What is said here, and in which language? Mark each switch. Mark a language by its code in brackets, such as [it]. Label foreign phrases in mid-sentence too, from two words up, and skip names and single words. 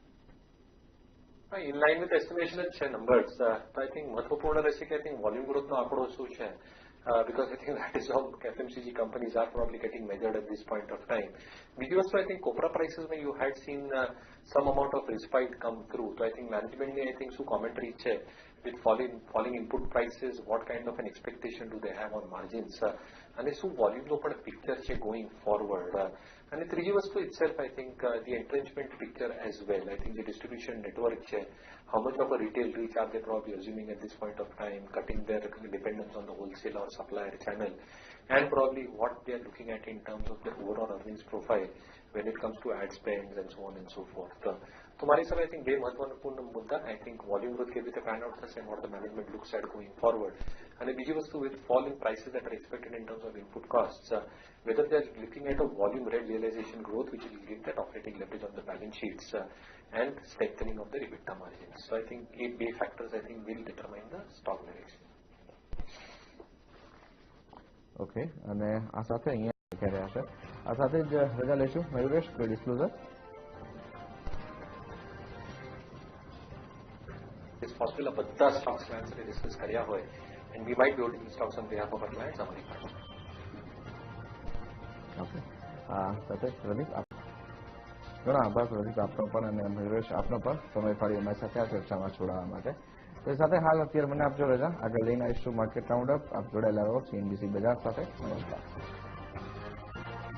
[en] In line with estimation [gu] જ છે [en] numbers. [gu] તો [en] I think [gu] મહત્વપૂર્ણ રહેશે કે [en] I think volume growth [gu] નો આંકડો શું છે, [en] because I think that is how FMCG companies are probably getting measured at this point of time. [gu] બીજી વસ્તુ [en] I think copra prices where you had seen some amount of respite come through. So I think management I think શું commentary છે with falling input prices, what kind of an expectation do they have on margins, [gu] અને શું volume નો પણ picture છે [en] going forward. [gu] અને ત્રીજી વસ્તુ [en] itself I think the entrenchment picture as well. I think the distribution network છે, how much of a retail reach are they probably assuming at this point of time, cutting their dependence on the wholesale or supplier channel, and probably what they are looking at in terms of their overall earnings profile when it comes to ad spends and so on and so forth. [gu] તો મારી હિસાબે [en] I think [gu] બે મહત્વપૂર્ણ મુદ્દા, [en] I think volume growth [gu] કેવી રીતે [en] pan out થશે and what the management looks at going forward. [gu] અને બીજી વસ્તુ, [en] with fall in prices that are expected in terms of input costs, whether they are looking at a volume rate realization growth which will give that operating leverage on the balance sheets and strengthening of the EBITDA margins. So I think eight big factors I think will determine the stock direction. [gu] ઓકે, અને આ સાથે અહીંયા દેખાઈ રહ્યા છે. આ સાથે જ રજા લઈશું. મયુરેશ, કોઈ ડિસ્ક્લોઝર? [en] It's possible [gu] આ બધા [en] stocks clients [gu] ને discuss કર્યા હોય, [en] and we might be holding stocks on behalf of our clients [gu] અમારી પાસે. ઓકે, આ સાથે પ્રદીપ, ઘણો આભાર પ્રદીપ આપનો પણ, અને મયુરેશ આપનો પણ સમય ફાળી અમારી સાથે આ ચર્ચામાં જોડાવા માટે. તો એ સાથે હાલ અત્યારે મને આપજો રજા. આગળ લઈને આવીશું માર્કેટ રાઉન્ડ અપ. આપ જોડાયેલા રહો CNBC બજાર સાથે.